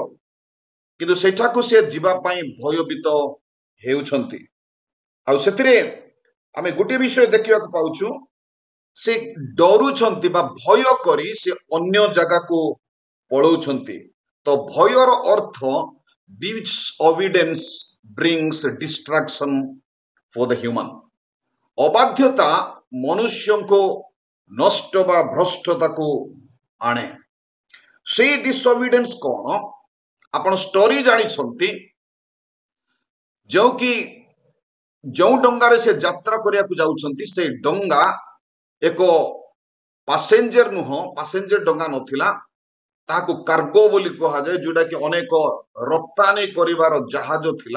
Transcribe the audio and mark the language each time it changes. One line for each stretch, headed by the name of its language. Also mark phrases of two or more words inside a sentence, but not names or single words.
Odia: କିନ୍ତୁ ସେଠାକୁ ସେ ଯିବା ପାଇଁ ଭୟଭୀତ ହେଉଛନ୍ତି। ଆଉ ସେଥିରେ ଆମେ ଗୋଟିଏ ବିଷୟ ଦେଖିବାକୁ ପାଉଛୁ, ସେ ଡରୁଛନ୍ତି ବା ଭୟ କରି ସେ ଅନ୍ୟ ଜାଗାକୁ ପଳଉଛନ୍ତି। ତ ଭୟର ଅର୍ଥ
English: disobedience brings distraction for the human।
Odia: ଅବାଧ୍ୟତା ମନୁଷ୍ୟଙ୍କୁ ନଷ୍ଟ ବା ଭ୍ରଷ୍ଟତାକୁ ଆଣେ। ସେଇ disobedience କଣ? ଆପଣ ଷ୍ଟୋରି ଜାଣିଛନ୍ତି, ଯେଉଁ ଡଙ୍ଗାରେ ସେ ଯାତ୍ରା କରିବାକୁ ଯାଉଛନ୍ତି, ସେ ଡଙ୍ଗା ଏକ ପାସେଞ୍ଜର ନୁହଁ, ପାସେଞ୍ଜର ଡଙ୍ଗା ନଥିଲା, ତାହାକୁ କାର୍ଗୋ ବୋଲି କୁହାଯାଏ, ଯୋଉଟା କି ଅନେକ ରପ୍ତାନୀ କରିବାର ଜାହାଜ ଥିଲା।